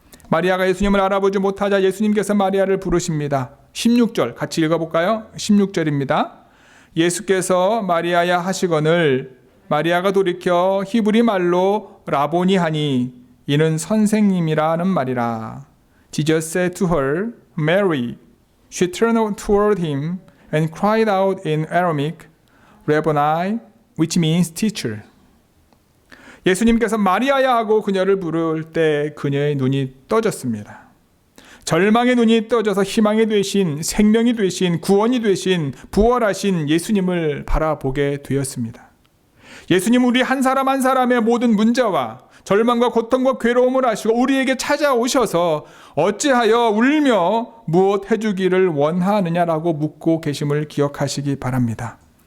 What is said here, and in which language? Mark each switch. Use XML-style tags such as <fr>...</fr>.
<ko>마리아가 예수님을 알아보지 못하자 예수님께서 마리아를 부르십니다. 16절 같이 읽어볼까요? 16절입니다. 예수께서 마리아야 하시거늘 마리아가 돌이켜 히브리 말로 라보니 하니 이는 선생님이라는 말이라.</ko> <en>Jesus said to her, Mary. She turned toward him and cried out in Aramaic, Rabboni, which means teacher.</en> <ko>예수님께서 마리아야 하고 그녀를 부를 때 그녀의 눈이 떠졌습니다. 절망의 눈이 떠져서 희망이 되신, 생명이 되신, 구원이 되신, 부활하신 예수님을 바라보게 되었습니다. 예수님은 우리 한 사람 한 사람의 모든 문제와 절망과 고통과 괴로움을 아시고 우리에게 찾아오셔서 어찌하여 울며 무엇 해주기를 원하느냐라고 묻고 계심을 기억하시기 바랍니다.</ko>